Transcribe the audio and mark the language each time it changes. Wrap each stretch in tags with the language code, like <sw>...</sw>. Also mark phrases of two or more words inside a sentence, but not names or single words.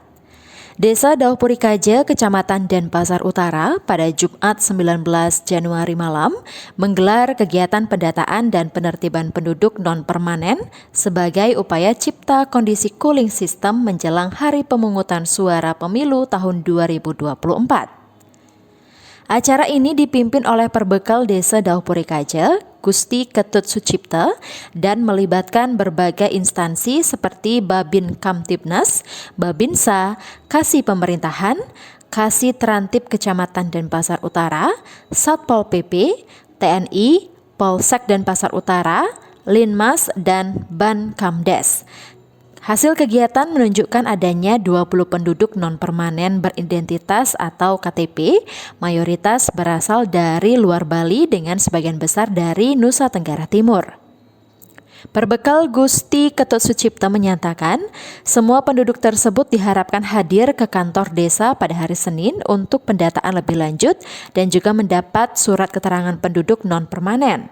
<id>Desa Dauh Puri Kaja, Kecamatan Denpasar Utara, pada Jumat 19 Januari malam menggelar kegiatan pendataan dan penertiban penduduk non-permanen sebagai upaya cipta kondisi</id> <en>cooling system</en> <id>menjelang hari pemungutan suara pemilu tahun 2024. Acara ini dipimpin oleh Perbekal Desa Dauh Puri Kaja, Gusti Ketut Sucipta, dan melibatkan berbagai instansi seperti Babin Kamtibnas, Babinsa, Kasih Pemerintahan, Kasih Terantib Kecamatan Denpasar Utara, Satpol PP, TNI, Polsek Denpasar Utara, Linmas, dan Ban Kamdes. Hasil kegiatan menunjukkan adanya 20 penduduk non-permanen beridentitas atau KTP, mayoritas berasal dari luar Bali dengan sebagian besar dari Nusa Tenggara Timur. Perbekal Gusti Ketut Sucipta menyatakan, semua penduduk tersebut diharapkan hadir ke kantor desa pada hari Senin untuk pendataan lebih lanjut dan juga mendapat surat keterangan penduduk non-permanen.</id>